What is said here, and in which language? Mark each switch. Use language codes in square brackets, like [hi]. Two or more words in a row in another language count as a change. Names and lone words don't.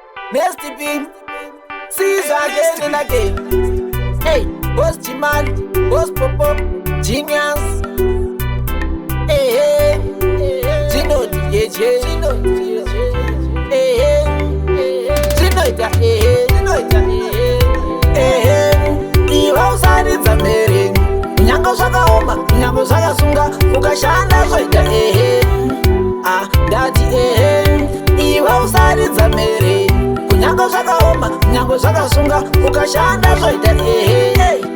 [en] Nasty Pink, see you again and again. Hey, Boss G-Man, Boss Popo, Genius. Hey, hey, Gino D J. Hey, hey, Gino ita, hey, hey, Gino ita, hey, hey, hey, hey. [sn] Iwe usaridza mberi, nyangwe zvakaoma, nyangwe zvakasunga, ukashanda zvoita, hey, hey. Ah, ndati, hey, hey. Iwe usaridza mhere, kunyange zvakaoma, kunyange zvakasunga, ukashanda zvoita ehe.